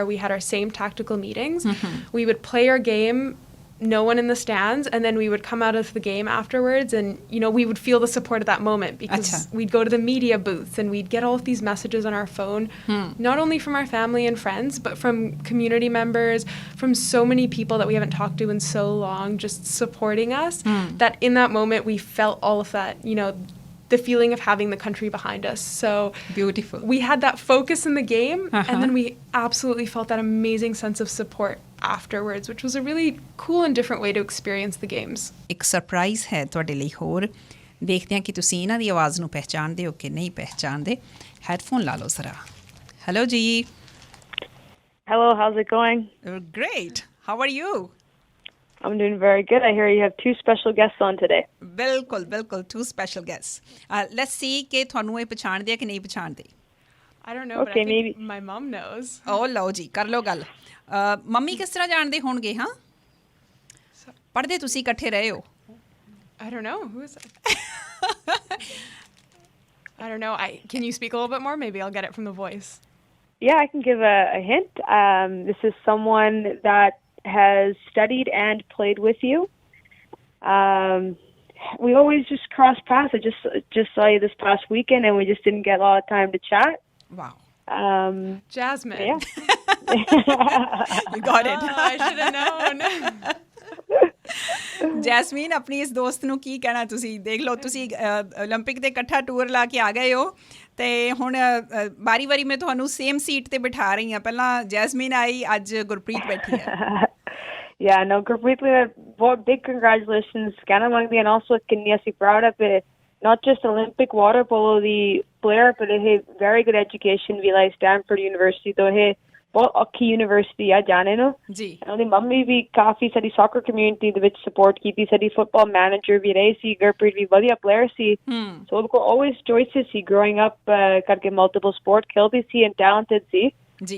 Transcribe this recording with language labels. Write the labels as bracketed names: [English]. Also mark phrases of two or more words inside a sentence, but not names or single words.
[English] We had our same tactical meetings. We would play our game, no one in the stands, and then we would come out of the game afterwards and, we would feel the support at that moment because we'd go to the media booth and we'd get all of these messages on our phone, not only from our family and friends, but from community members, from so many people that we haven't talked to in so long, just supporting us, that in that moment we felt all of that, the feeling of having the country behind us. So beautiful. We had that focus in the game, and then we absolutely felt that amazing sense of support afterwards, which was a really cool and different way to experience the games. [Punjabi] ਇੱਕ ਸਰਪ੍ਰਾਈਜ਼ ਹੈ ਤੁਹਾਡੇ ਲਈ ਹੋਰ ਦੇਖਦੇ ਹਾਂ ਕਿ ਤੁਸੀਂ ਇਹਨਾਂ ਦੀ ਆਵਾਜ਼ ਨੂੰ ਪਹਿਚਾਣਦੇ ਹੋ ਕਿ ਨਹੀਂ ਪਹਿਚਾਣਦੇ ਹੈਡਫੋਨ ਲਾ ਲਓ ਜ਼ਰਾ ਹੈਲੋ ਜੀ [English] Hello, how's it going? Great. How are you? I'm doing very good. I hear you have 2 special guests on today. [Punjabi] ਬਿਲਕੁਲ 2 [English] special guests. Let's see [Punjabi] ਕਿ ਤੁਹਾਨੂੰ ਇਹ ਪਛਾਣਦੇ ਆ ਕਿ ਨਹੀਂ ਪਛਾਣਦੇ [English] I don't know, okay, but I think maybe. my mom knows. [Punjabi] ਲਓ ਜੀ ਕਰ ਲਓ ਗੱਲ ਮੰਮੀ ਕਿਸ ਤਰ੍ਹਾਂ ਜਾਣਦੇ ਹੋਣਗੇ ਹਾਂ ਪੜ੍ਹਦੇ ਤੁਸੀਂ ਇਕੱਠੇ ਰਹੇ ਹੋ [English] I don't know. Who is it? I don't know. Can you speak a little bit more? Maybe I'll get it from the voice. Yeah, I can give a hint. This is someone that has studied and played with you. We always just cross paths. I just saw you this past weekend, and we just didn't get a lot of time to chat. Wow. Jasmine. Yeah. You got it. I should have known. [Punjabi] ਜੈਸਮੀਨ ਆਪਣੀ ਇਸ ਦੋਸਤ ਨੂੰ ਕੀ ਕਹਿਣਾ ਤੁਸੀਂ ਦੇਖ ਲਓ ਤੁਸੀਂ 올림픽 ਦੇ ਇਕੱਠਾ ਟੂਰ ਲਾ ਕੇ ਆ ਗਏ ਹੋ ਤੇ ਹੁਣ ਵਾਰੀ ਮੈਂ ਤੁਹਾਨੂੰ [English] same seat [Punjabi] ਤੇ ਬਿਠਾ ਰਹੀ ਹਾਂ ਪਹਿਲਾਂ ਜੈਸਮੀਨ ਆਈ ਅੱਜ ਗੁਰਪ੍ਰੀਤ ਬੈਠੀ ਹੈ [English] Yeah, no, Gurpreet, big congratulations [Punjabi] ਕਹਿਣਾ ਮੰਗਦੀ [English] and also [Punjabi] ਕਿੰਨੀ ਅਸੀਂ [English] proud of it, not just Olympic water polo the player, but ਇਹ very good education ਵੀ like Stanford University [Punjabi] ਤੋਂ ਇਹ ਬਹੁਤ ਔਖੀ ਯੂਨੀਵਰਸਿਟੀ ਆ ਜਾਣੇ ਨੂੰ ਜੀ ਉਹਦੀ ਮੰਮੀ ਵੀ ਕਾਫੀ ਸਾਡੀ [English] soccer community [Punjabi] ਦੇ ਵਿੱਚ ਸਪੋਰਟ ਕੀਤੀ ਸਾਡੀ [English] football manager [Punjabi] ਵੀ ਰਹੀ ਸੀ ਗੁਰਪ੍ਰੀਤ ਵੀ ਵਧੀਆ ਪਲੇਅਰ ਸੀ ਸੋ ਉਹਦੇ ਕੋਲ [English] always choices [Punjabi] ਸੀ [English] growing up [Punjabi] ਕਰਕੇ [English] multiple sport [Punjabi] ਖੇਡਦੀ ਸੀ [English] and talented [Punjabi] ਸੀ ਜੀ